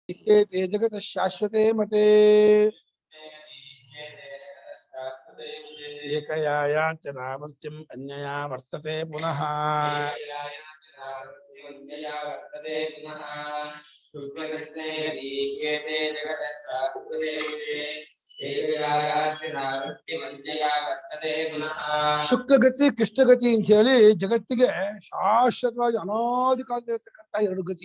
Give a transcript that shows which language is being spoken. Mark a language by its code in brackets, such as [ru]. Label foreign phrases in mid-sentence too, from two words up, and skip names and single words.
[sa] ते जगत शाश्वते मते एकया यान्ति नावर्त्यम् अन्यया वर्तते पुनः [kn] ಶುಕ್ಲಗತಿ ಕೃಷ್ಣಗತಿ ಅಂತ ಹೇಳಿ ಜಗತ್ತಿಗೆ ಶಾಶ್ವತವಾಗಿ ಅನಾದಿ ಕಾಲದಲ್ಲಿ ಇರತಕ್ಕಂತ ಎರಡು ಗತಿ.